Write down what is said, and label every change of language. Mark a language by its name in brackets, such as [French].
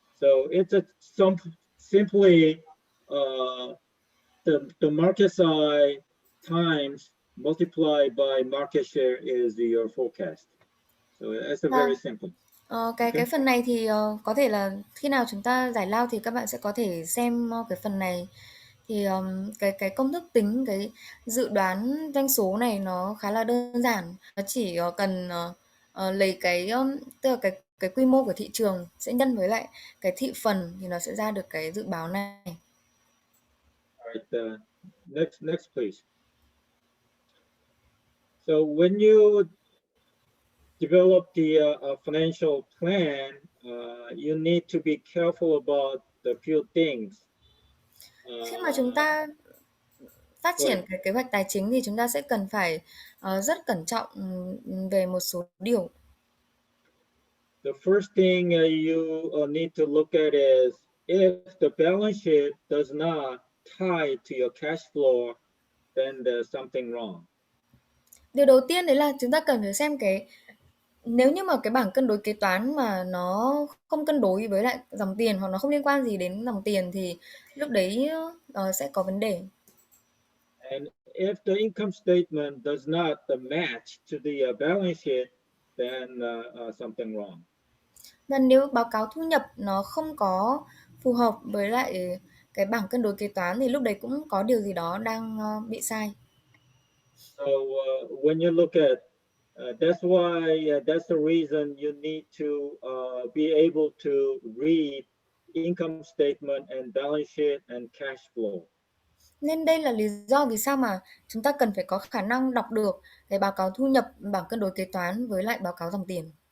[English] So it's simply the market size times multiplied by market share is your forecast. So that's a very simple. [Vietnamese] Cái phần này thì có thể là khi nào chúng ta giải lao thì các bạn sẽ có thể xem cái phần này. Thì cái công thức tính cái dự đoán doanh số này nó khá là đơn giản. Nó chỉ cần lấy tức là cái quy mô của thị trường sẽ nhân với lại cái thị phần thì nó sẽ ra được cái dự báo này. [English] All right, next please. So when you develop the financial plan, you need to be careful about the few things. [Vietnamese] Khi mà chúng ta phát triển cái kế hoạch tài chính thì chúng ta sẽ cần phải rất cẩn trọng về một số điều. [English] The first thing you need to look at is if the balance sheet does not tie to your cash flow, then there's something wrong. [Vietnamese] Điều đầu tiên đấy là chúng ta cần phải xem nếu như mà cái bảng cân đối kế toán mà nó không cân đối với lại dòng tiền hoặc nó không liên quan gì đến dòng tiền thì lúc đấy sẽ có vấn đề. [English] And if the income statement does not match to the balance sheet, then something wrong. [Vietnamese] Và nếu báo cáo thu nhập nó không có phù hợp với lại cái bảng cân đối kế toán thì lúc đấy cũng có điều gì đó đang bị sai. [English] So when you look at that's why that's the reason you need to be able to read income statement and balance sheet and cash flow. [Vietnamese] Nên đây là lý do vì sao mà chúng ta cần phải có khả năng đọc được cái báo cáo thu nhập, bảng cân đối kế toán với lại báo cáo dòng tiền.